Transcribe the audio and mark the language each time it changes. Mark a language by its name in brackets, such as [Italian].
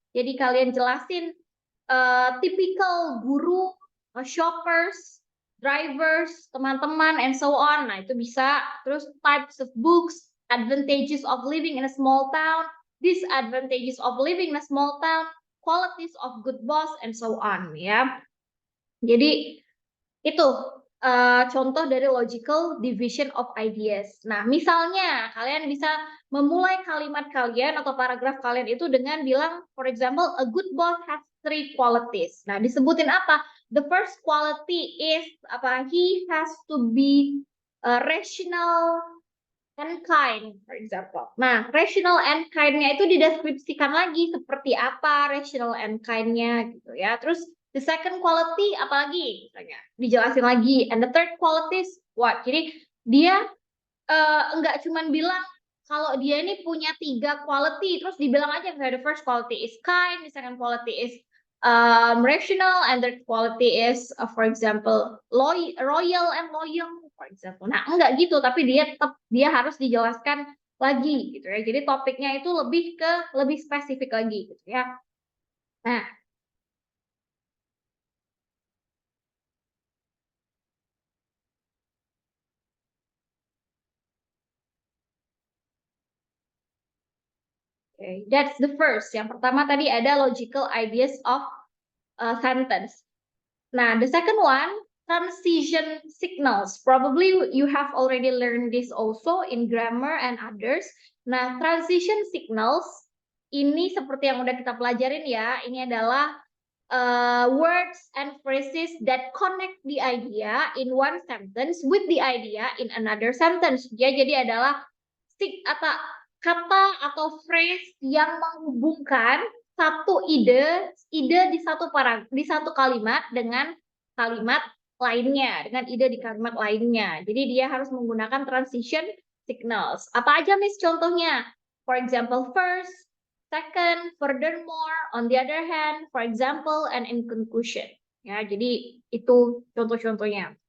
[Indonesian] Jadi kalian jelasin typical guru, shoppers, drivers, teman-teman, [English] and so on. [Indonesian] Nah, itu bisa. [English] Terus types of books, advantages of living in a small town, disadvantages of living in a small town, qualities of good boss, and so on. [Indonesian] Ya. Jadi itu contoh dari [English] logical division of ideas. [Indonesian] Nah, misalnya kalian bisa memulai kalimat kalian atau paragraf kalian itu dengan bilang, [English] for example, a good boss has 3 qualities. [Indonesian] Nah, disebutin apa? [English] The first quality is [Indonesian] apa? [English] He has to be rational and kind, for example. [Indonesian] Nah, [English] rational and kind- [Indonesian] nya itu dideskripsikan lagi seperti apa rational and kind-nya gitu ya. [English] Terus the second quality [Indonesian] apalagi misalnya dijelasin lagi, [English] and the third qualities what? [Indonesian] Jadi dia enggak cuman bilang kalau dia ini punya 3 [English] quality [Indonesian] terus dibilang aja misalnya [English] the first quality is kind, the second quality is rational, and the quality is for example royal and loyal, for example. [Indonesian] Nah, enggak gitu, tapi dia harus dijelaskan lagi gitu ya. Jadi topiknya itu lebih spesifik lagi gitu ya. [English] Nah, okay, that's the first. [Indonesian] Yang pertama tadi ada [English] logical ideas of a sentence. Nah, the second one, transition signals. Probably you have already learned this also in grammar and others. [Indonesian] Nah, transition signals ini seperti yang udah kita pelajarin ya. Ini adalah [English] words and phrases that connect the idea in one sentence with the idea in another sentence. [Indonesian] Ya, jadi adalah atau kata atau phrase yang menghubungkan satu ide di satu kalimat dengan kalimat lainnya, dengan ide di kalimat lainnya. Jadi dia harus menggunakan transition signals. Apa aja Miss contohnya? [English] For example, first, second, furthermore, on the other hand, for example, and in conclusion. [Indonesian] Ya, jadi itu contoh-contohnya.